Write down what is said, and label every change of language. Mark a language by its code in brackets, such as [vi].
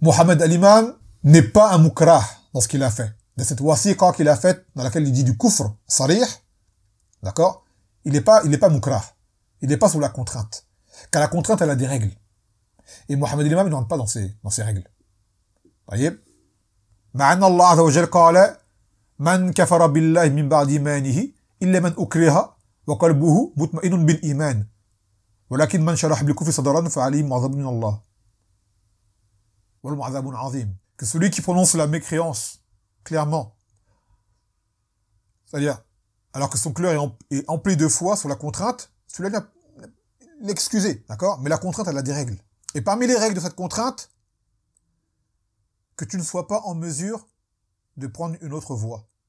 [fr] Mohamed Al-Imam n'est pas un mukrah dans ce qu'il a fait. Dans cette wasiqa qu'il a faite, dans laquelle il dit du kufr, sarih, d'accord ? Il n'est pas mukrah. Il n'est pas sous la contrainte. Car la contrainte, elle a des règles. Et Mohamed Al-Imam ne rentre pas dans ces règles. Voyez ? [ar] Ma'an Allah Azza wa Jal qala من كفر بالله من بعد إيمانه إلا من أكره وقلبه مطمئن بالإيمان ولكن من شرح بالكفر صدرا فعليه معذب من الله والمعذب عظيم. [fr] Que celui qui prononce la mécréance clairement, c'est-à-dire alors que son cœur est empli de foi sur la contrainte, celui-là vient l'excuser, d'accord, mais la contrainte elle a des règles, et parmi les règles de cette contrainte, que tu ne sois pas en mesure de prendre une autre voie.